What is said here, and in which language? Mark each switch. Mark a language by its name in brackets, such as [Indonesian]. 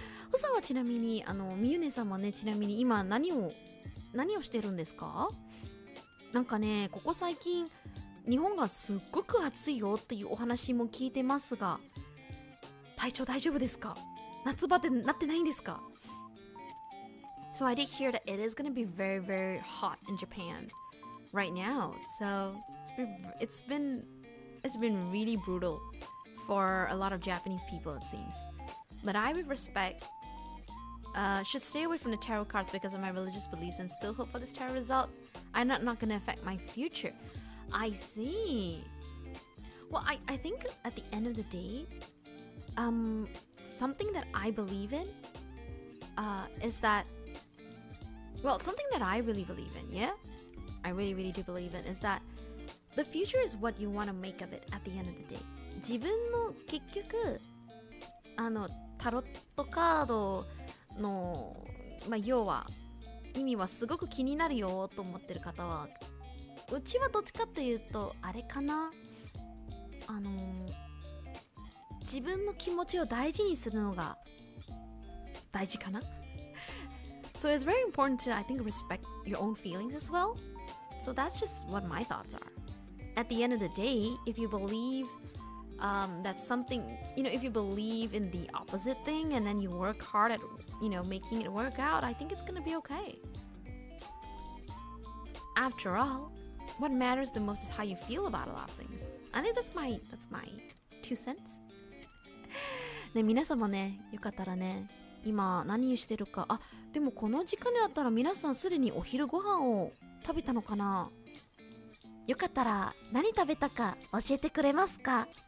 [Japanese] ふさんはちなみにみゆねさんはね、ちなみに今何をしてるんですか？なんかね、ここ最近日本がすっごく暑いよっていうお話も聞いてますが、体調大丈夫ですか？夏バテなってないんですか？ [English] So I did hear that it is going to be very, very hot in Japan right now. So it's been really brutal for a lot of Japanese people, it seems. But I, with respect, should stay away from the tarot cards because of my religious beliefs and still hope for this tarot result. I'm not going to affect my future. I see. Well, I think at the end of the day, something that I believe in is that, well, something that I really believe in, yeah? I really, really do believe in is that the future is what you want to make of it at the end of the day. [Japanese] 自分の結局、タロットカードの、要は意味はすごく気になるよと思ってる方は、うちはどっちかっていうとあれかな、自分の気持ちを大事にするのが大事かな。 [English] So it's very important to, I think, respect your own feelings as well. So that's just what my thoughts are. At the end of the day, if you believe that something, if you believe in the opposite thing and then you work hard at, making it work out, I think it's gonna be okay. After all, what matters the most is how you feel about a lot of things. I think that's my 2 cents. [Japanese] ね、皆様ね、よかったらね、今何してるか。でもこの時間だったら皆さんすでにお昼ご飯を食べたのかな。よかったら何食べたか教えてくれますか？